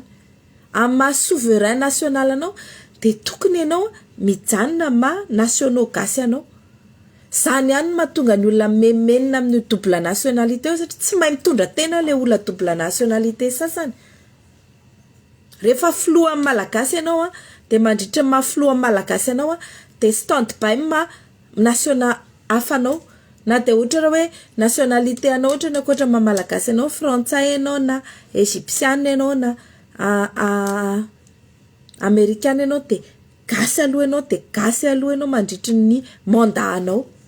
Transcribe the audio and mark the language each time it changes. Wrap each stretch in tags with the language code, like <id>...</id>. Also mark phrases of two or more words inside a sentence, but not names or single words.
<mg>Amin'ny maha</mg> <fr>souverain national</fr> <mg>anao de tokony ianao mijanona nationaux gasy anao. Zany ihany mahatonga ny olona memenina amin'ny</mg> <fr>double nationalité</fr> <mg>satria tsy mahay mitondra tena le olona</mg> <fr>double nationalité</fr> <mg>sasany. Rehefa filoha amin'ny malagasy ianao de mandritra mafiloha amin'ny malagasy ianao de</mg> <fr>stand-by national</fr> <mg>hafanao. Na de ohatra raha hoe nationalité anao ohatra na koatra malagasy anao frantsay ianao na égyptienne ianao na américaine ianao de gasy aloha ianao mandritra ny mandat anao.</mg>